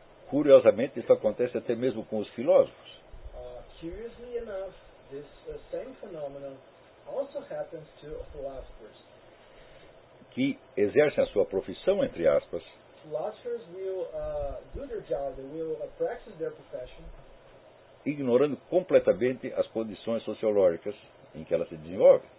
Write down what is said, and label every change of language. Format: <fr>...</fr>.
<pt>Curiosamente, isso acontece até mesmo com os filósofos.</pt> <en>Curiously enough, this same phenomenon also happens to philosophers.</en> <pt>Que exercem a sua profissão, entre aspas.</pt> <en>Philosophers will do their job, they will practice their profession.</en> <pt>Ignorando completamente as condições sociológicas em que ela se desenvolve.</pt>